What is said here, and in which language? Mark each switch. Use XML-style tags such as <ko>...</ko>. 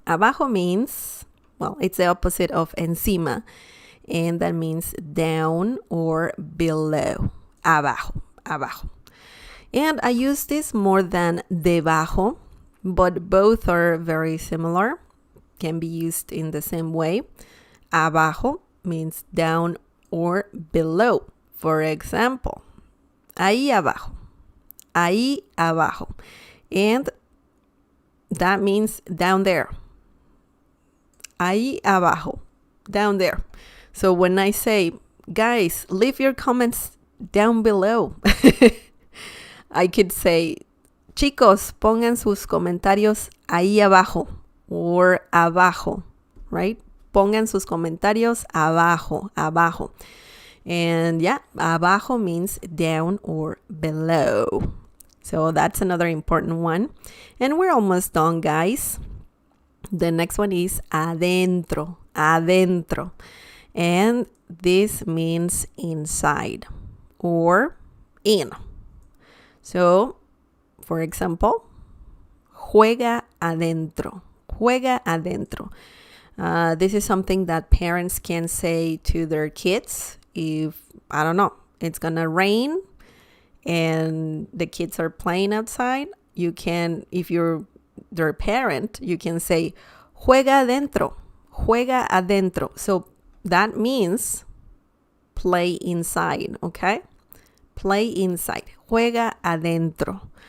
<en>Abajo means, well, it's the opposite of encima, and that means down or below. Abajo, abajo. And I use this more than debajo, but both are very similar, can be used in the same way. Abajo means down or below. For example,</en> <es>ahí abajo, ahí abajo.</es> <en>And that means down there.</en> <es>Ahí abajo,</es> <en>down there. So when I say, guys, leave your comments down below, I could say,</en> <es>chicos, pongan sus comentarios ahí abajo</es> <en>or abajo, right?</en> <es>Pongan sus comentarios abajo, abajo.</es> <en>And yeah, abajo means down or below. So that's another important one. And we're almost done, guys. The next one is adentro, adentro. And this means inside or in. So, for example,</en> <es>juega adentro, juega adentro.</es> <en>This is something that parents can say to their kids if, I don't know, it's gonna rain and the kids are playing outside. You can, if you're their parent, you can say,</en> <es>juega adentro, juega adentro.</es> <en>So that means play inside, okay? Play inside,</en> <es>juega adentro.</es>